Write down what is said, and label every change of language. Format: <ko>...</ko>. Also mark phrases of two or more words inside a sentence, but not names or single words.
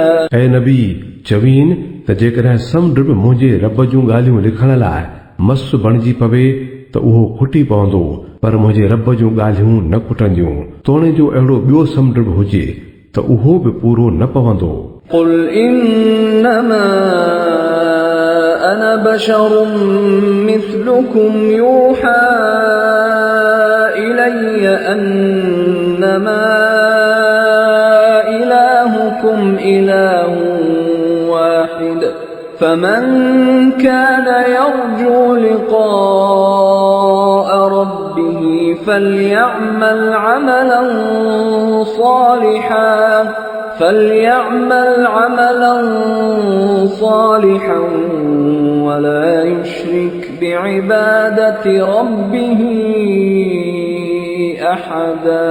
<sd>ऐं नबी चवीन त जेकॾहिं समुंड बि मुंहिंजे रब जूं ॻाल्हियूं लिखण लाइ मस बणिजी पवे त उहो खुटी पवंदो पर मुंहिंजे रब जूं ॻाल्हियूं न खुटंदियूं। तोणे जो अहिड़ो ॿियो समुंड बि हुजे त उहो बि पूरो न पवंदो।</sd> <ar>قل إنما أنا بشر مثلكم يوحى إلي أنما إلهكم إله واحد فمن كان يرجو لقاء ربه فليعمل عملا صالحا ولا يشرك بعبادة ربه أحدا।</ar>